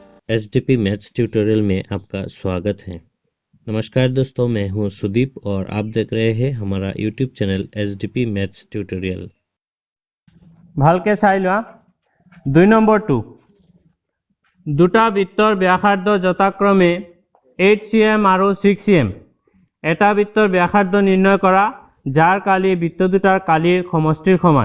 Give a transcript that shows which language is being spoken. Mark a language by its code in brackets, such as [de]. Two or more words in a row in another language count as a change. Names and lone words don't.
[hi] एसडीपी मैथ्स ट्यूटोरियल में आपका स्वागत है। नमस्कार दोस्तों, मैं हूं सुदीप और आप देख रहे हैं हमारा [en] YouTube channel [hi] एसडीपी मैथ्स ट्यूटोरियल। [as] ভালকে চাই লোৱা 2 নম্বৰটো দুটা বৃত্তৰ ব্যাসাৰ্ধ যথাক্ৰমে 8 cm আৰু 6 cm এটা বৃত্তৰ ব্যাসাৰ্ধ নিৰ্ণয় কৰা যাৰ কালি বৃত্ত দুটাৰ কালিৰ সমষ্টিৰ সমান।